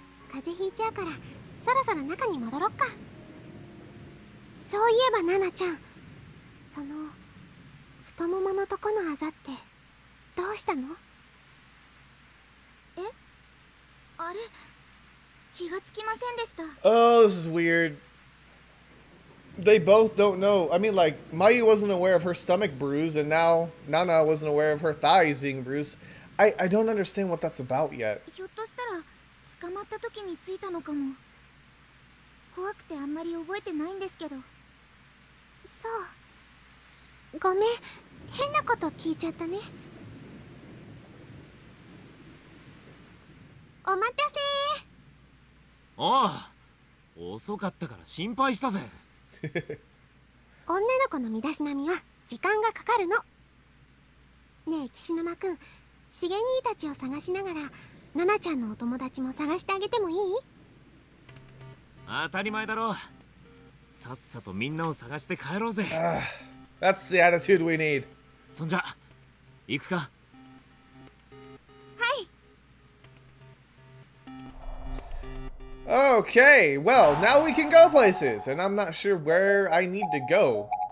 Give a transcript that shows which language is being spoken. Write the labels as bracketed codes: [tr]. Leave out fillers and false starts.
[ja] 風邪ひいちゃうからそろそろ中に戻ろっか。そういえばナナちゃん、その太もものとこのあざってどうしたの？え？あれ、気がつきませんでした。 [en] Oh, this is weird. They both don't know. I mean, like, Mayu wasn't aware of her stomach bruise, and now Nana wasn't aware of her thighs being bruised. I don't understand what that's about yet. [ja] ひょっとしたら捕まった時についたのかも。怖くてあんまり覚えてないんですけど。そう、ごめん、変なこと聞いちゃったね。お待たせ。ああ、遅かったから心配したぜ。女の子の身だしなみは時間がかかるの。ねえ岸沼くん、しげ兄たちを探しながらナナちゃんのお友達も探してあげてもいい？当たり前だろ。さっさとみんなを探して帰ろうぜ。 [en] That's the attitude we need. [ja] そんじゃ行くか。はい。 [en] Okay, well, now we can go places, and I'm not sure where I need to go.